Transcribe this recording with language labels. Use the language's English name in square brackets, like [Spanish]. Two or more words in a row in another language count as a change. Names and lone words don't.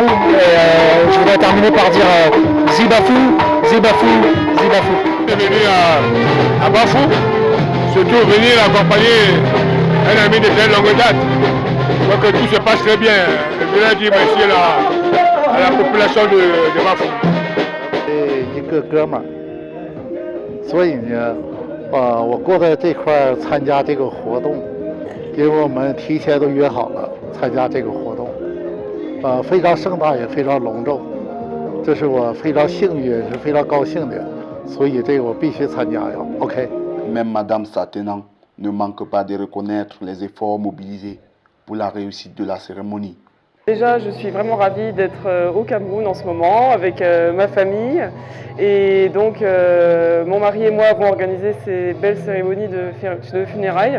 [French] Je voudrais terminer par dire Zibafou, Zibafou, Zibafou. Je suis venu à Bafou, surtout venir accompagner un ami de très longue date. Je crois que tout se passe très bien. Je voudrais dire merci à la population de Bafou. [Chinese] 一个哥们儿，所以呢，我过在这块参加这个活动，因为我们提前都约好了参加这个活动，非常盛大也非常隆重，这是我非常幸运也是非常高兴的，所以这个我必须参加呀。OK。 [French] Même Madame Satenan ne manque pas de reconnaître les efforts mobilisés pour la réussite de la cérémonie. Déjà, je suis vraiment ravie d'être au Cameroun en ce moment avec ma famille. Et donc, mon mari et moi avons organisé ces belles cérémonies de funérailles.